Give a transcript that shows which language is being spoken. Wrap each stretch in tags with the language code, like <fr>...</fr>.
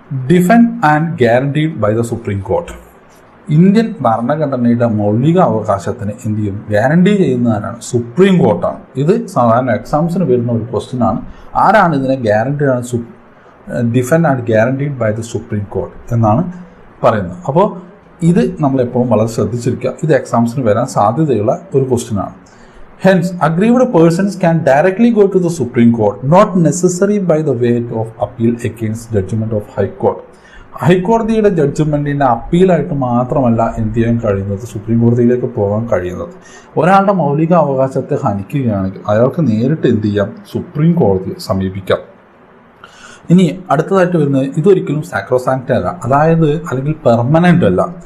<en>Defend and guaranteed by the supreme court.</en> <ml>Indian ഭരണഘടനയുടെ മൗലിക അവകാശത്തിന് എന്ത് ചെയ്യും, ഗ്യാരണ്ടി ചെയ്യുന്നവരാണ് സുപ്രീം കോർട്ടാണ്. ഇത് സാധാരണ എക്സാംസിന് വരുന്ന ഒരു ക്വസ്റ്റ്യൻ ആണ്. ആരാണ് ഇതിനെ ഗ്യാരണ്ടി ആണ്,</ml> <en>defend and guaranteed by the supreme court</en> <ml>എന്നാണ് പറയുന്നത്. അപ്പോൾ ഇത് നമ്മളെപ്പോഴും വളരെ ശ്രദ്ധിച്ചിരിക്കുക. ഇത് എക്സാംസിന് വരാൻ സാധ്യതയുള്ള ഒരു ക്വസ്റ്റ്യൻ ആണ്.</ml> <en>Hence, aggrieved persons can directly go to the Supreme Court, not necessary by the way of appeal against judgment of High Court.</en> <ml>ഹൈക്കോടതിയുടെ ജഡ്ജ്മെന്റിന്റെ അപ്പീലായിട്ട് മാത്രമല്ല എന്ത് ചെയ്യാൻ കഴിയുന്നത്, സുപ്രീം കോടതിയിലേക്ക് പോകാൻ കഴിയുന്നത്. ഒരാളുടെ മൗലിക അവകാശത്തെ ഹനിക്കുകയാണെങ്കിൽ അയാൾക്ക് നേരിട്ട് എന്ത് ചെയ്യാം, സുപ്രീം കോടതിയെ സമീപിക്കാം. ഇനി അടുത്തതായിട്ട് വരുന്നത്, ഇതൊരിക്കലും സാക്രോസാങ്ക്റ്റ് അല്ല, അതായത് അല്ലെങ്കിൽ പെർമനന്റ് അല്ല.</ml>